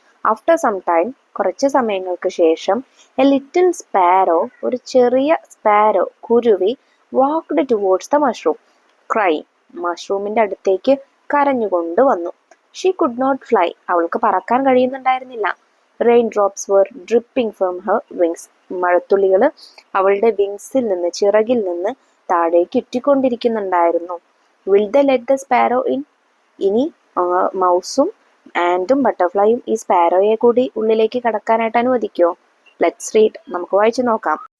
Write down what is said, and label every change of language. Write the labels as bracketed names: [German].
[English] after some time, [Malayalam] കുറച്ച് സമയങ്ങൾക്ക് ശേഷം, [English] a little sparrow, [Malayalam] ഒരു ചെറിയ സ്പാരോ, കുരുവി, [English] walked towards the mushroom, cry, [Malayalam] മഷ്റൂമിന്റെ അടുത്തേക്ക് കരഞ്ഞുകൊണ്ട് വന്നു. [English] she could not fly, [Malayalam] അവൾക്ക് പറക്കാൻ കഴിയുന്നുണ്ടായിരുന്നില്ല. [English] Raindrops were dripping from her wings. [Malayalam] മഴത്തുള്ളികൾ അവളുടെ വിങ്സിൽ നിന്ന്, ചിറകിൽ നിന്ന് താഴേക്ക് ഇറ്റിക്കൊണ്ടിരിക്കുന്നുണ്ടായിരുന്നു. [English] Will they let the sparrow in? [Malayalam] ഇനി മൗസും ആൻഡും ബട്ടർഫ്ലൈയും ഈ സ്പാരോയെ കൂടി ഉള്ളിലേക്ക് കടക്കാനായിട്ട് അനുവദിക്കോ? [English] Let's read. [Malayalam] നമുക്ക് വായിച്ചു നോക്കാം.